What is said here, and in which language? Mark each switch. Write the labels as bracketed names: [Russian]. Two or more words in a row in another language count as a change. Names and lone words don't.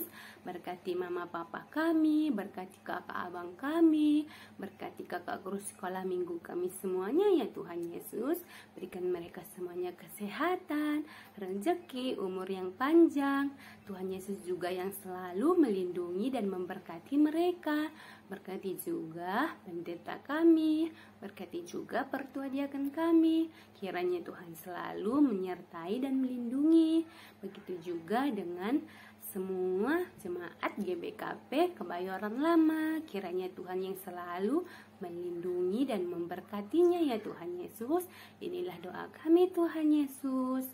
[Indonesian] Berkati mama papa kami, berkati kakak abang kami, berkati kakak guru sekolah minggu kami semuanya ya Tuhan Yesus. Berikan mereka semuanya kesehatan, rezeki, umur yang panjang. Tuhan Yesus juga yang selalu melindungi dan memberkati mereka. Berkati juga pendeta kami, berkati juga pertua diaken kami. Kiranya Tuhan selalu menyertai dan melindungi. Begitu juga dengan semua jemaat GBKP Kebayoran Lama. Kiranya Tuhan yang selalu melindungi dan memberkatinya ya Tuhan Yesus. Inilah doa kami Tuhan Yesus.